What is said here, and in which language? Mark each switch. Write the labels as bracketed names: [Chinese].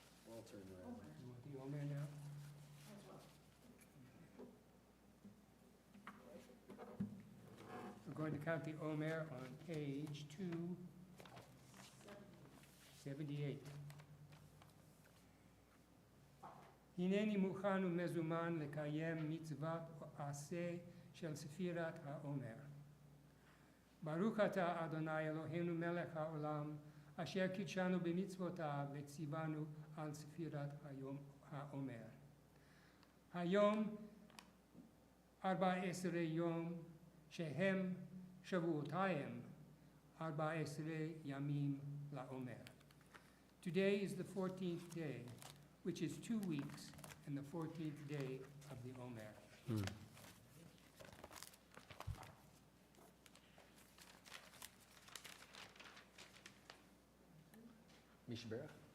[English] I'll turn around. You want the Omer now? We're going to count the Omer on page 278. [Hebrew] הנני מוכן ומזומן לקיים מצוות עשה של ספירת העומר. ברוך אתה אדוני אלוהינו מלך העולם, אשר קידשנו במצוותיו וציוונו על ספירת העומר. היום 14 יום שהם שבועותיים 14 ימים לעומר. [English] Today is the 14th day, which is 2 weeks and the 14th day of the Omer. Misha Berach?